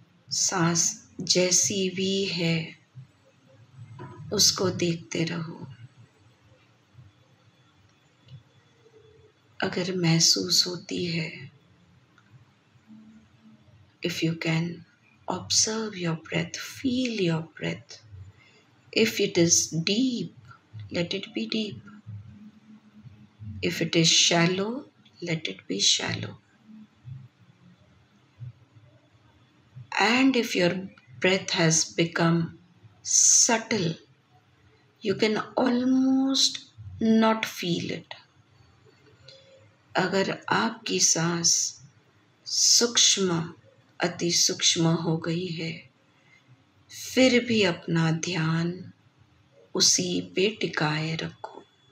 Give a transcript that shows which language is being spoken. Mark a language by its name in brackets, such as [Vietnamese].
[Hindi] सांस जैसी भी है उसको देखते रहो. अगर महसूस होती है, [English] if you can observe your breath, feel your breath. If it is deep, let it be deep. If it is shallow, let it be shallow. And if your breath has become subtle, you can almost not feel it. [Hindi] अगर आपकी सांस सूक्ष्म, अति सूक्ष्म हो गई है, फिर भी अपना ध्यान उसी पे टिकाए रखो.